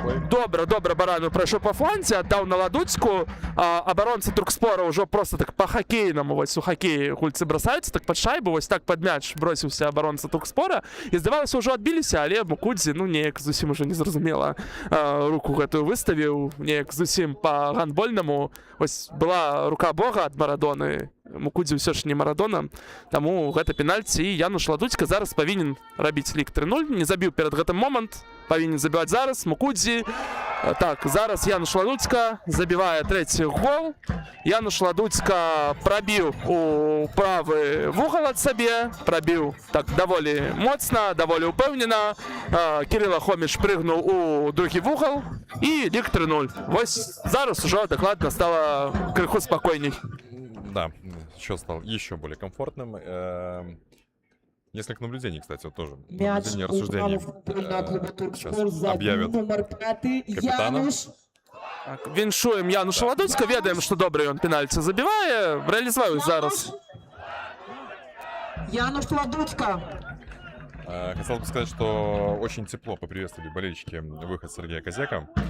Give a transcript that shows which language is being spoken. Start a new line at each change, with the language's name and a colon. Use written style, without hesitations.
Belarusian: Добра, Баранов прайшоў па фланзе, аддаў на Ладуцьку. Абаронцы Туркспора ўжо просто так па-хакейнаму, вось у хакеі гульцы бросаюцца, так пад шайбу, вось так пад мяч бросіўся абаронца Туркспора. І здавалася, ўжо адбіліся, але Мукудзі, неяк зусім ужо незразумела руку гэтую выставіў, неяк зусім па-гандбольнаму. Вось была рука Бога ад Марадоны. Мукудзі ўсё ж не Марадона, таму гэта пенальці, і Януш Ладуцька зараз павінен рабіць лік 3-0, не забіў перад гэтым момант, павінен забіваць зараз Мукудзі. Так, зараз Януш Ладуцька забівае 3-й гол. Януш Ладуцька прабіў у правы вугал ад сабе, прабіў так даволі моцна, даволі ўпэўнена. Кірыла Хоміч прыгнуў у другі вугал, і лік 3-0. Вось зараз ужо дакладна стала крыху спакойней.
Russian: Да, счет стал еще более комфортным. Несколько наблюдений, кстати, вот тоже. Мяч Наблюдение, рассуждения. Сейчас объявят капитана.
Belarusian: Так, віншуем Януша Ладуцька, ведаем, што добра ён пенальці забівае, рэалізуюць зараз. Януш Ладуцька.
Russian: Хотел бы сказать, что очень тепло поприветствовали болельщики выход Сергея Козяка.